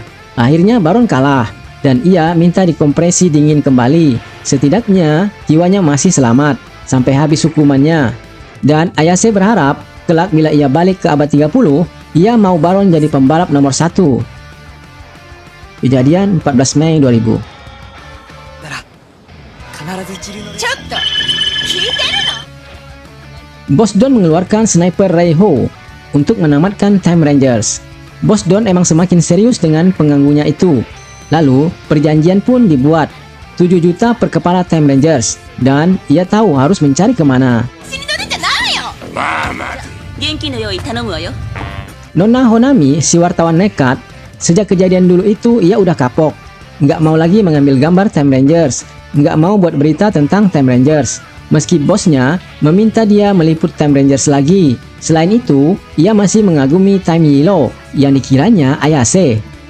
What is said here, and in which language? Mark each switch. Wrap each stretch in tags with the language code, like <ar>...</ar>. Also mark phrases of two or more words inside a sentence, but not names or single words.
<id>Akhirnya Baron kalah dan ia minta dikompresi dingin kembali. Setidaknya jiwanya masih selamat sampai habis hukumannya. Dan Ayase berharap kelak bila ia balik ke abad 30, ia mau Baron jadi pembalap nomor 1. Kejadian 14 Mei 2000.</id> <ja>なら必ず一流のちょっと聞いてるの？</ja> <id>Boss Don mengeluarkan sniper Raiho untuk menamatkan Time Rangers. Boss Don emang semakin serius dengan pengganggunya itu. Lalu, perjanjian pun dibuat. 7 juta per kepala Time Rangers. Dan ia tahu harus mencari kemana.</id> <ja>死に取りじゃないよ。現金の用意頼むわよ。</ja> <id>Nona Honami, si wartawan nekat, sejak kejadian dulu itu ia udah kapok. Nggak mau lagi mengambil gambar Time Rangers. Nggak mau buat berita tentang Time Rangers. Meski bosnya meminta dia meliput Time Rangers lagi. Selain itu, ia masih mengagumi Time Yellow yang dikiranya Ayase.</id>